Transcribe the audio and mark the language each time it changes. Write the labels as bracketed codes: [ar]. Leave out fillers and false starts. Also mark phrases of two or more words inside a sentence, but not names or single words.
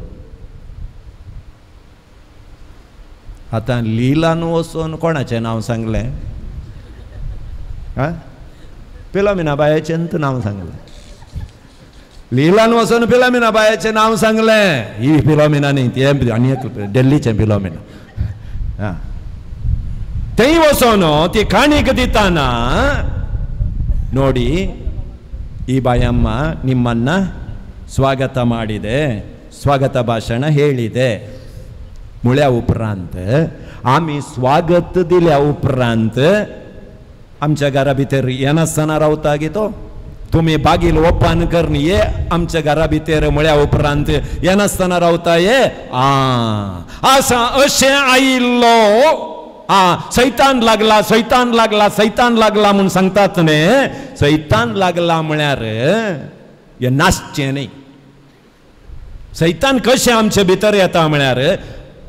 [kok] आतां लिलान वचून कोणाचें नांव सांगलें फिलोमिना बायेचें नांव सांगलें लीलान वचून फिलोमिना बायेचें नांव सांगलें ही फिलोमिना न्ही ती आनी दिल्लीचें फिलोमिना थंय वचून ती काणीक दिताना [kn] ನೋಡಿ ಈ ಬಾಯಮ್ಮ ನಿಮ್ಮನ್ನ ಸ್ವಾಗತ ಮಾಡಿದೆ [kok] स्वागत भाषण ಹೇಳಿದೆ मुळ्या उपरांत आमी स्वागत दिल्या उपरांत आमच्या घरा भितर येनासतना रावता गे तो तुम्ही बागील ओपन करन ये आमच्या घरा भितर मुळ्या उपरांत येनासतना रावता ये असा अशें आयिल्लो सैतान लागला सैतान लागला सैतान लागला म्हणून सांगतात न्ही सैतान लागला म्हळ्यार हे नासचें न्ही सैतान कशें आमचे भितर येता म्हळ्यार